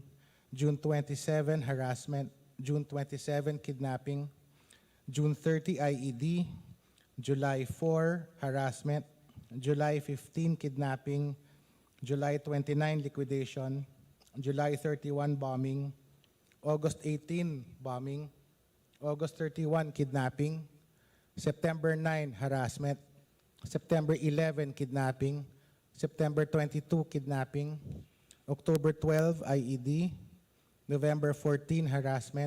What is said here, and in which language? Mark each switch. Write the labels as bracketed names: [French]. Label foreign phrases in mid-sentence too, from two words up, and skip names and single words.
[English] June 27, harassment. June 27, kidnapping. June 30, IED. July 4, harassment. July 15, kidnapping. July 29, liquidation. July 31, bombing. August 18, bombing. August 31, kidnapping. September 9, harassment. September 11, kidnapping. September 22, kidnapping. October 12, IED. November 14, harassment.